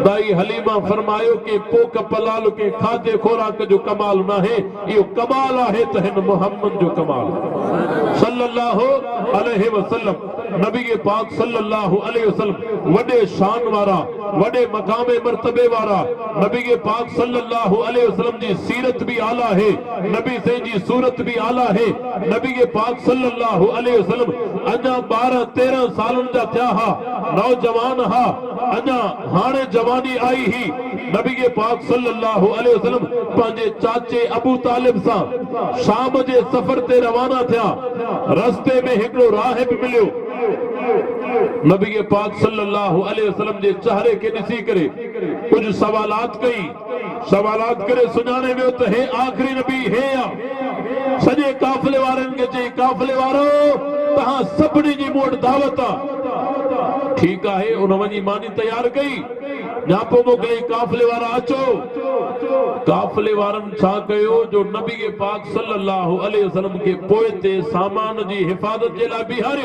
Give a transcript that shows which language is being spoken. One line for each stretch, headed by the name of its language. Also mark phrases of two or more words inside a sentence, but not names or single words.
Sindhi: दाई हलीमा फरमायो कि पोख पलाल के खाधे खोराक जो कमाल न आहे, इहो कमाल आहे त हिन मुहम्मद जो कमाल
Arabic: صلى الله عليه وسلم.
Sindhi: नबी के पाक
Arabic: صلى الله عليه وسلم
Sindhi: वडे शान वारा, वडे मकाम मर्तबे वारा। नबी के पाक
Arabic: صلى الله عليه وسلم
Sindhi: जी सीरत भी आला है, नबी से जी सूरत भी आला है। नबी के पाक
Arabic: صلى الله عليه وسلم
Sindhi: अञा 12-13 सालन जा थिया हा, नौजवान हा, अञा हाणे जवानी आई ही। नबी के पाक
Arabic: صلى الله عليه وسلم
Sindhi: पंहिंजे चाचे अबू तालिब सां शाम जे सफ़र ते रवाना थिया। रस्ते में हिकिड़ो राहिब मिलियो। नबी के पाक
Arabic: صلى الله عليه وسلم
Sindhi: जे चेहरे के ॾिसी करे कुछ सवालात कई। सवालात करे सुञाणे वियो त हे आखिरी नबी हे आ। सॼे काफ़िले वारनि खे चई काफ़िले वारो तहां सभिनी जी मूं वटि दावत आहे। ठीकु आहे, उन वञी मानी तयार कई, न्यापो मोकिलियईं काफ़िले वारा अचो। काफ़िले वारनि छा कयो जो नबी के पाक
Arabic: صلى الله عليه وسلم
Sindhi: के पोइ ते सामान जी हिफ़ाज़त जे लाइ बीहारियूं।